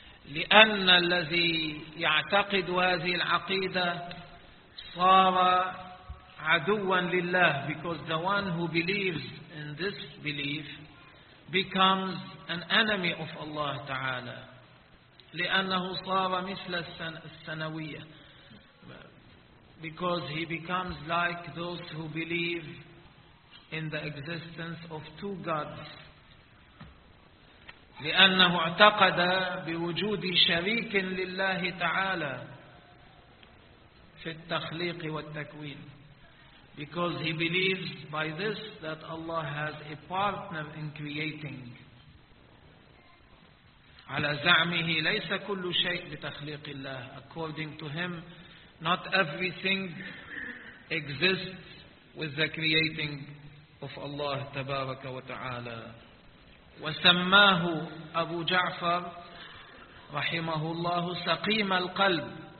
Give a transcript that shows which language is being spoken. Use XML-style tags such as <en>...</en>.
<ar>لأن الذي يعتقد هذه العقيدة صار عدوا لله,</ar> <en>because the one who believes in this belief becomes an enemy of Allah تعالى.</en> <ar>لأنه صار مثل السنوية,</ar> <en>because he becomes like those who believe in the existence of two gods.</en> <ar>لأنه اعتقد بوجود شريك لله تعالى في التخليق والتكوين.</ar> <en>Because he believes by this that Allah has a partner in creating.</en> <ar>على زعمه ليس كل شيء بتخليق الله.</ar> <en>According to him, not everything exists with the creating of Allah tabaraka wa ta'ala.</en> <ar>وسماه أبو جعفر رحمه الله سقيم القلب</ar>